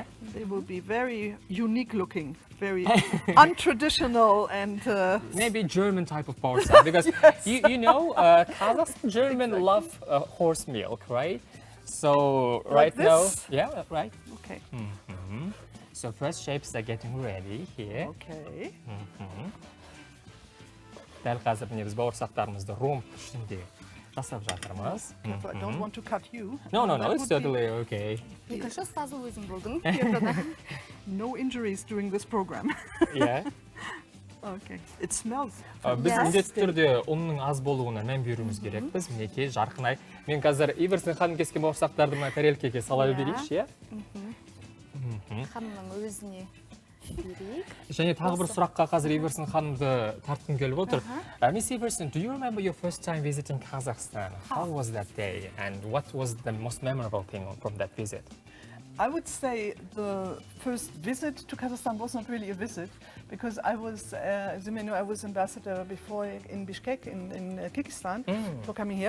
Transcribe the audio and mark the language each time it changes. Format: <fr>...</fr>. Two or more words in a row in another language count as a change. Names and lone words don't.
<en>They will be very unique looking, very untraditional and... Maybe German type of bauırsақ, because you know, Kazakhstan German love horse milk, right? So right Like now, this? yeah, right. Okay. So first shapes are getting ready here. Okay.</en> <kk>Дәл қазір міне біз бауырсақтарымызды ромб ішінде жасап жатырмыз.</kk> <en>So I don't want to cut you. No, That it's would be totally okay.</en> <kk>Екінші ұстазы өзің болдың.</kk> <en>No injuries during this program. Yeah. Okay. It smells.</en> <kk>Біз</kk> <en>Yes.</en> <kk>міндетті түрде ұнның аз болуына мән беруіміз керекпіз. Мінекей, Жарқынай. Мен қазір Эверсін ханым кескен бауырсақтарды мына тарелкеге сала берейікші, иә? Ханымның өзіне берейік. Және тағы бір сұраққа қазір Эверсін ханымды тартқым келіп отыр.</kk> <en>Miss Everson, do you remember your first time visiting Kazakhstan? How was that day and what was the most memorable thing from that visit? I would say the first visit to Kazakhstan was not really a visit because I was, as you may know, I was ambassador before in Bishkek in Kyrgyzstan for coming here.</en>